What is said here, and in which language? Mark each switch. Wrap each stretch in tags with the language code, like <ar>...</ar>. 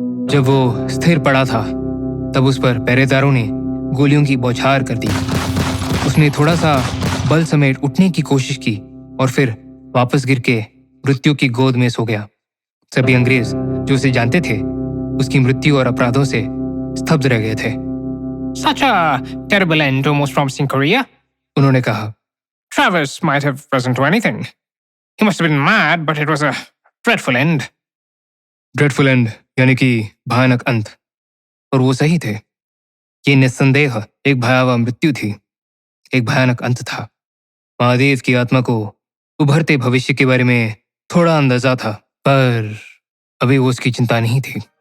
<hi>जब वो स्थिर पड़ा था, तब उस पर पहरेदारों ने गोलियों की बौछार कर दी। उसने थोड़ा सा बल समेट उठने की कोशिश की और फिर वापस गिर के मृत्यु की गोद में सो गया। सभी अंग्रेज जो उसे जानते थे, उसकी मृत्यु और अपराधों से स्तब्ध रह गए थे।</hi> <en>Such a terrible end to a most promising career.</en> <hi>उन्होंने कहा,</hi> <en>Travers might have risen to anything. He must have been mad, but it was a dreadful end.</en> <hi>Dreadful and यानी कि भयानक अंत। और वो सही थे। ये निस्संदेह एक भयावह मृत्यु थी, एक भयानक अंत था। महादेव की आत्मा को उभरते भविष्य के बारे में थोड़ा अंदाजा था, पर अभी वो उसकी चिंता नहीं थी।</hi>